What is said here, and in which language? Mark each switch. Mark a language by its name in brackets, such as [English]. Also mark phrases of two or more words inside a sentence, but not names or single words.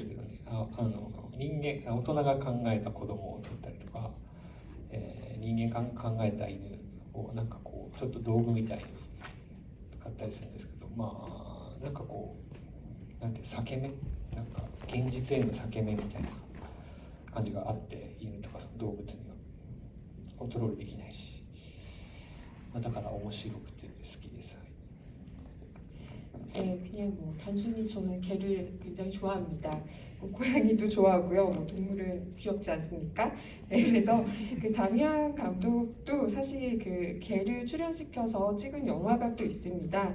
[Japanese] けどね、大人が考えた子供を撮ったりとか、人間が考えた犬をなんかこうちょっと道具みたいに使ったりするんですけど、なんかこうなんて裂け目、なんか現実への裂け目みたいな感じがあって、犬とかその動物にはコントロールできないし、だから面白くて好きです。 [Korean] 네, 그냥 뭐 단순히 저는 개를 굉장히 좋아합니다. 뭐 고양이도 좋아하고요. 뭐 동물은 귀엽지 않습니까? 네, 그래서 그 다미안 감독도 사실 그 개를 출연시켜서 찍은 영화가 또 있습니다.